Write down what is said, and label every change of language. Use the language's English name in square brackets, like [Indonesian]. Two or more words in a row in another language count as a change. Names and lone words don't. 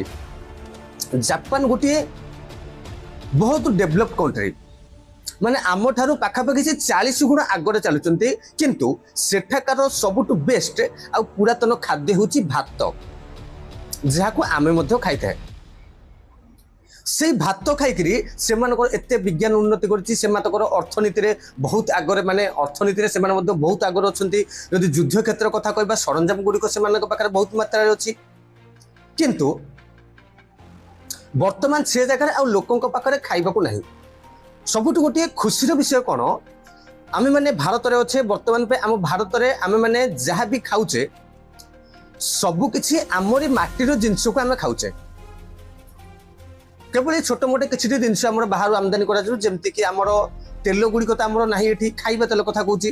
[Odia] ଜାପାନ ଗୋଟିଏ ବହୁତ [English] develop country, [Odia] ମାନେ ଆମଠାରୁ ପାଖାପାଖି ସେ 40 ଗୁଣ ଆଗରେ ଚାଲୁଛନ୍ତି। କିନ୍ତୁ ସେଠାକାର ସବୁଠୁ ବେଷ୍ଟ ଆଉ ପୁରାତନ ଖାଦ୍ୟ ହେଉଛି ଭାତ, ଯାହାକୁ ଆମେ ମଧ୍ୟ ଖାଇଥାଏ। ସେଇ ଭାତ ଖାଇକି ସେମାନଙ୍କର ଏତେ ବିଜ୍ଞାନ ଉନ୍ନତି କରଛି, ସେମାନଙ୍କର ଅର୍ଥନୀତିରେ ବହୁତ ଆଗରେ, ମାନେ ଅର୍ଥନୀତିରେ ସେମାନେ ମଧ୍ୟେ ବହୁତ ଆଗରେ ଅଛନ୍ତି। ଯଦି ଯୁଦ୍ଧ କ୍ଷେତ୍ର କଥା କହିବା ସରଞ୍ଜାମ ଗୁଡ଼ିକ ସେମାନଙ୍କ ପାଖେ ବହୁତ ମାତ୍ରାରେ ଅଛି। କିନ୍ତୁ ବର୍ତ୍ତମାନ ସେ ଜାଗାରେ ଆଉ ଲୋକଙ୍କ ପାଖେ ଖାଇବାକୁ ନାହିଁ। ସବୁଠୁ ଗୋଟିଏ ଖୁସିର ବିଷୟ କ'ଣ, ଆମେ ମାନେ ଭାରତରେ ଅଛେ। ବର୍ତ୍ତମାନ ପାଇଁ ଆମ ଭାରତରେ ଆମେ ମାନେ ଯାହା ବି ଖାଉଛେ ସବୁ କିଛି ଆମରି ମାଟିର ଜିନିଷକୁ ଆମେ ଖାଉଛେ। କେବଳ এই ଛୋଟ ମୋଟ କିଛି ଜିନିଷ ଆମର ବାହାରୁ ଆମଦାନୀ କରାଯାଉ, ଯେମିତିକି ଆମର ତେଲ ଗୁଡ଼ିକ ତ ଆମର ନାହିଁ ଏଠି, ଖାଇବା ତେଲ କଥା କହୁଛି।